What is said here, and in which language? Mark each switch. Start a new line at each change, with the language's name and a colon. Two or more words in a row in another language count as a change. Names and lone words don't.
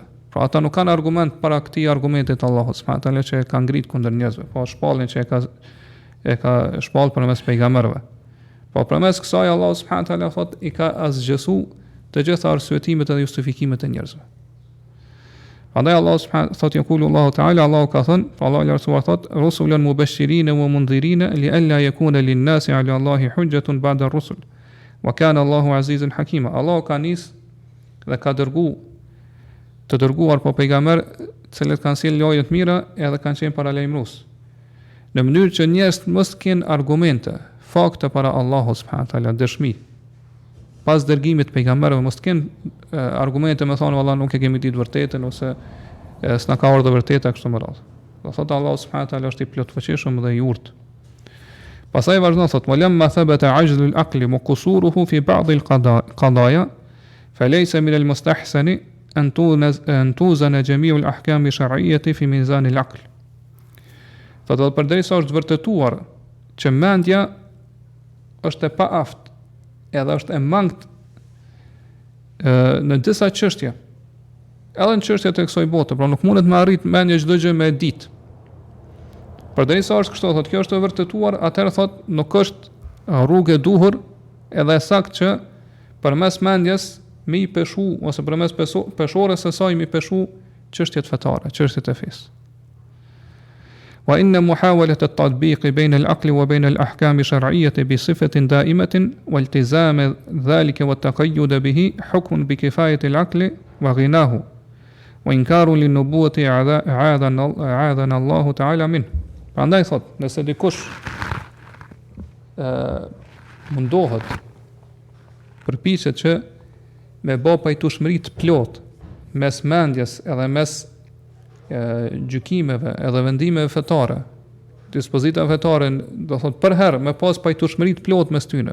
Albanian: Pra ata nuk kanë argument para këtij argumentit Allahu
Arabic: سبحانه وتعالى
Albanian: që e ka ngrit kundër njerëzve, po shpalljen që e ka shpall përmes pejgamberëve. Po përmes kësaj Allahu
Arabic: سبحانه وتعالى
Albanian: thot I ka asgjësu të gjitha arsyetimet dhe justifikimet e njerëzve. Prandaj Allahu subhanahu thot
Arabic: يقول الله تعالى,
Albanian: Allahu ka thënë, Allahu I lartësuar thot
Arabic: رسلا مبشرين ومنذرين لئلا يكون للناس على الله حجة بعد الرسل وكان الله عزيزا حكيما.
Albanian: Allahu ka nis dhe ka të dërguar po pejgamber të cilët kanë sjellë lojë të mira edhe kanë qenë paralajmërues në mënyrë që njerëzit mos kenë argumente, fakte para Allahut
Arabic: سبحانه وتعالى,
Albanian: dëshmi pas dërgimit të pejgamberëve, mos kenë argumente me thonë valla nuk e kemi ditë vërtetën ose s'na ka ardhur vërteta kështu më radh. Do thotë Allahu
Arabic: سبحانه وتعالى
Albanian: është I plotfuqishëm dhe I urtë. Pastaj vazhdon thotë
Arabic: ولما ثبت عجز العقل وقصوره في بعض القضايا فليس من المستحسن أن توزن جميع الأحكام الشرعية في ميزان العقل.
Albanian: Thotë përderisa është vërtetuar që mendja është e paaft edhe është e mangët në disa çështje. Edhe në çështjet e kësaj bote, pra nuk mundet me arrit mendja çdo gjë me ditë. Përderisa është kështu, thotë kjo është e vërtetuar, atëherë thotë nuk është rrugë e duhur edhe e saktë që përmes mendjes me I peshu ose përmes peshores së saj me I peshu çështjet fetare, çështjet e fesë.
Arabic: وإن محاولة التطبيق بين العقل وبين الأحكام الشرعية بصفة دائمة والتزام ذلك والتقيد به حكم بكفاية العقل وغناه وإنكار للنبوة أعاذنا الله تعالى منه.
Albanian: Prandaj thot, nëse dikush mundohet përpiqet që me bë pajtueshmëri të plot mes mendjes edhe mes gjykimeve edhe vendimeve fetare, dispozita fetare, do thot për herë me pas pajtueshmëri të plot mes tyre.